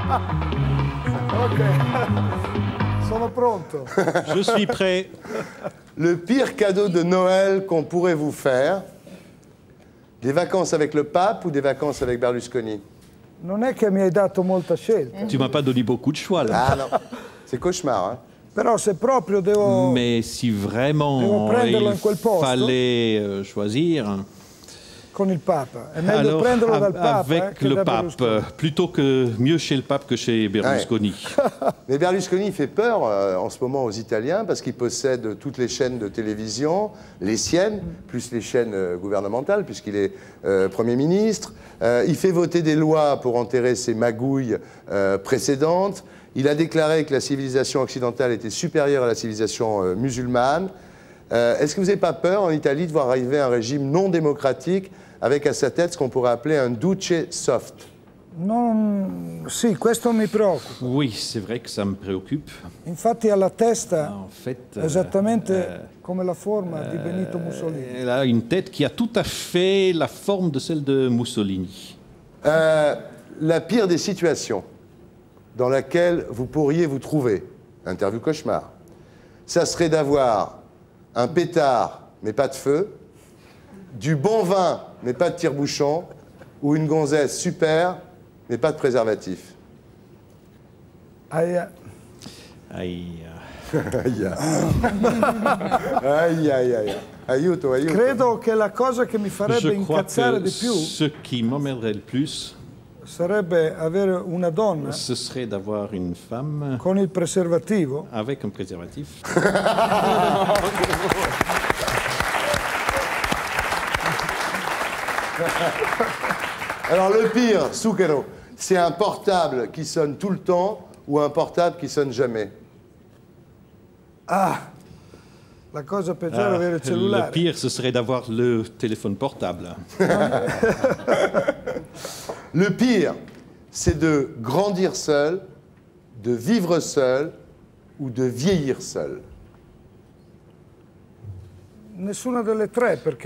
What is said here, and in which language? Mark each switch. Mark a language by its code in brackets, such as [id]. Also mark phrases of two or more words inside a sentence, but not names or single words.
[it] Sono pronto. [fr] Je suis prêt. Le pire cadeau de Noël qu'on pourrait vous faire, des vacances avec le pape ou des vacances avec Berlusconi? [it] Non è che mi hai dato molta scelta. [fr] Tu m'as pas donné beaucoup de choix là. Ah non, c'est cauchemar. Hein. [it] Però se proprio devo... [fr] Mais si vraiment il fallait choisir... [it] Con il Papa. È meglio prenderlo dal Papa [fr] avec le pape, plutôt que mieux chez le pape que chez Berlusconi. Ouais. Mais Berlusconi fait peur en ce moment aux Italiens parce qu'il possède toutes les chaînes de télévision, les siennes, plus les chaînes gouvernementales, puisqu'il est Premier ministre. Il fait voter des lois pour enterrer ses magouilles précédentes. Il a déclaré que la civilisation occidentale était supérieure à la civilisation musulmane. Est-ce que vous n'avez pas peur en Italie de voir arriver un régime non démocratique avec à sa tête ce qu'on pourrait appeler un duce soft? [it] Non, sì, questo mi preoccupa. [fr] Oui, c'est vrai que ça me préoccupe. [it] Infatti ha la testa esattamente come la forma di Benito Mussolini. [fr] Elle a une tête qui a tout à fait la forme de celle de Mussolini. La pire des situations dans laquelle vous pourriez vous trouver, interview cauchemar, ça serait d'avoir un pétard, mais pas de feu, du bon vin, mais pas de tire-bouchon, ou une gonzesse super, mais pas de préservatif. Aïe. Aïe. Aïe. Aïe, aïe, aïe. [it] Aiuto, aiuto. Credo che la cosa che mi farebbe incazzare di più... [fr] ce qui m'emmerderait le plus... [it] sarebbe avere una donna... [fr] Ce serait d'avoir une femme... [it] con il preservativo... [fr] avec un préservatif. Alors le pire, Zucchero, c'est un portable qui sonne tout le temps ou un portable qui sonne jamais? [it] Ah, la cosa peggiore è avere il cellulare. [fr] Le pire, ce serait d'avoir le téléphone portable. Le pire, c'est de grandir seul, de vivre seul ou de vieillir seul. [it] Nessuna delle tre, perché